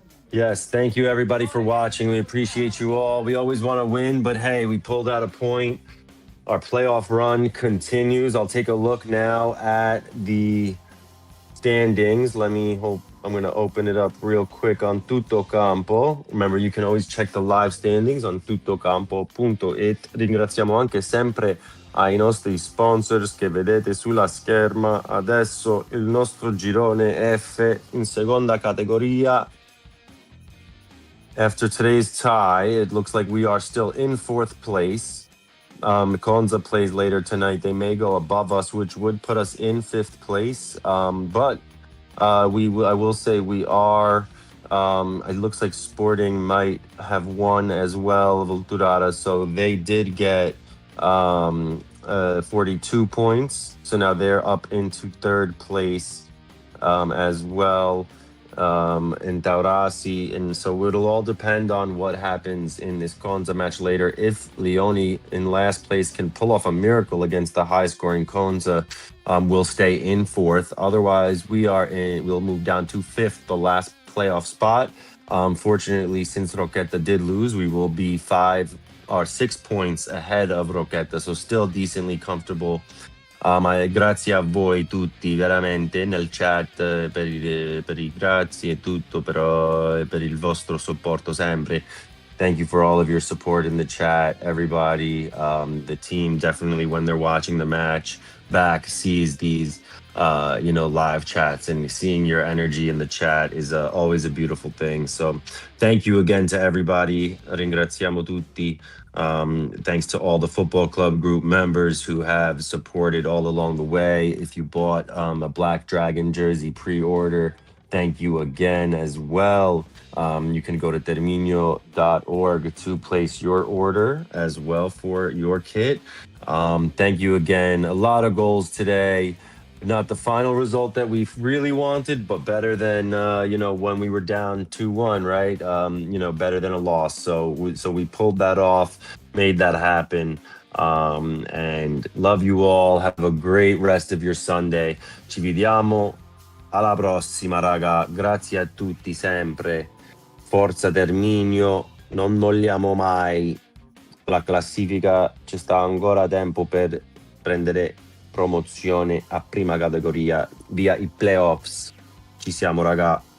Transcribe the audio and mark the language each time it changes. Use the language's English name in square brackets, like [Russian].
[English] Yes, thank you everybody for watching. We appreciate you all. We always want to win, but hey, we pulled out a point. Our playoff run continues. I'll take a look now at the standings. I'm going to open it up real quick on Tutto Campo. Remember, you can always check the live standings on tuttocampo.it. [Italian] Ringraziamo anche sempre ai nostri sponsors che vedete sulla scherma. Adesso il nostro girone F in seconda categoria. [English] After today's tie, it looks like we are still in 4th place. Conza plays later tonight. They may go above us, which would put us in 5th place. But I will say we are It looks like Sporting might have won as well, Vulturata. So they did get 42 points. So now they're up into third place as well in Taurasi. And so it'll all depend on what happens in this Conza match later. If Leone in last place can pull off a miracle against the high scoring Conza, we'll stay in fourth. Otherwise, we'll move down to fifth, the last playoff spot. Fortunately, since Rocchetta did lose, we will be 5 or 6 points ahead of Rocchetta, so still decently comfortable. [Italian] Ma grazie a voi tutti veramente nel chat per i grazie e tutto, però per il vostro supporto sempre. [English] Thank you for all of your support in the chat, everybody. The team definitely, when they're watching the match back, sees these live chats, and seeing your energy in the chat is always a beautiful thing. So thank you again to everybody. [Italian] Ringraziamo tutti. [English] Thanks to all the football club group members who have supported all along the way. If you bought a Black Dragon jersey pre-order, thank you again as well. You can go to terminio.org to place your order as well for your kit. Thank you again. A lot of goals today. Not the final result that we really wanted, but better than when we were down 2-1, right? Better than a loss. So we pulled that off, made that happen. And love you all. Have a great rest of your Sunday. [Italian] Ci vediamo alla prossima, raga. Grazie a tutti sempre. Forza Terminio, non molliamo mai. La classifica ci sta ancora tempo per prendere promozione a prima categoria via i playoffs. Ci siamo, raga.